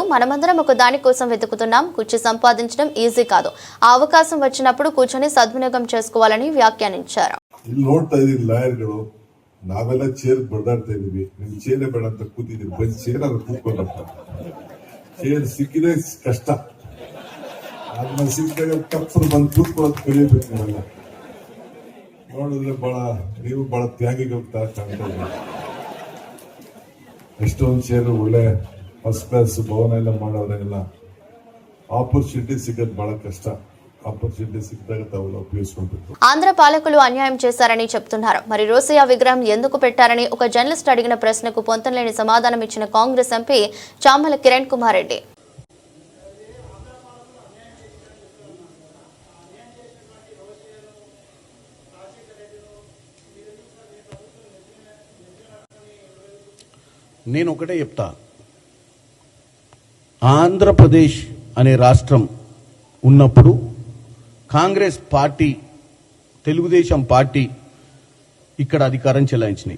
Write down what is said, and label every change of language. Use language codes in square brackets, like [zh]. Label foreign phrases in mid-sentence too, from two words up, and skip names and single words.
[te] మనమందరం ఒక దాని కోసం వెతుకుతున్నాం. కుర్చీ సంపాదించడం ఈజీ కాదు. ఆ అవకాశం వచ్చినప్పుడు కూర్చొని సద్వినియోగం చేసుకోవాలని వ్యాఖ్యానించారు. [kn] ನಾವೆಲ್ಲ ಚೇರ್ ಬಡದಾಡ್ತಾ ಇದೀವಿ, ನಿಮ್ ಚೇರೇ ಬೇಡ ಅಂತ ಕೂತಿದೀವಿ. ಬಂದ್ ಚೇರ್ ಅಲ್ಲಿ ಕೂತ್ಕೊಂಡಪ್ಪ. ಚೇರ್ ಸಿಕ್ಕಿದ್ರೆ ಕಷ್ಟ, ಆದ್ಮೇಲೆ ಸಿಕ್ಕಿದಾಗ ತಪ್ಪು ಬಂದು ಕೂತ್ಕೊಳ್ಳೋದು ಕಲಿಯಬೇಕು. ನೀವೆಲ್ಲ ನೋಡಿದ್ರೆ ನೀವು ಬಹಳ ತ್ಯಾಗಿಗಳು ಕಾಣ್ತಾ ಇದ್ದೀವಿ. ಎಷ್ಟೊಂದು ಚೇರು ಒಳ್ಳೆ [en] first class [kn] ಭವನ ಎಲ್ಲ ಮಾಡೋರೆಲ್ಲ ಆಪರ್ಚುನಿಟಿ ಸಿಗೋದು ಬಹಳ ಕಷ್ಟ. [te] ఆంధ్ర పాలకులు అన్యాయం చేశారని చెప్తున్నారు. మరి రోసయ్య విగ్రహం ఎందుకు పెట్టారని ఒక జర్నలిస్ట్ అడిగిన ప్రశ్నకు పొంతనలేని సమాధానం ఇచ్చిన కాంగ్రెస్ ఎంపీ చామల కిరణ్ కుమార్ రెడ్డి. నేను ఒకటే చెప్తా, ఆంధ్రప్రదేశ్ అనే రాష్ట్రం ఉన్నప్పుడు కాంగ్రెస్ పార్టీ, తెలుగుదేశం పార్టీ ఇక్కడ అధికారం చెలాయించినాయి.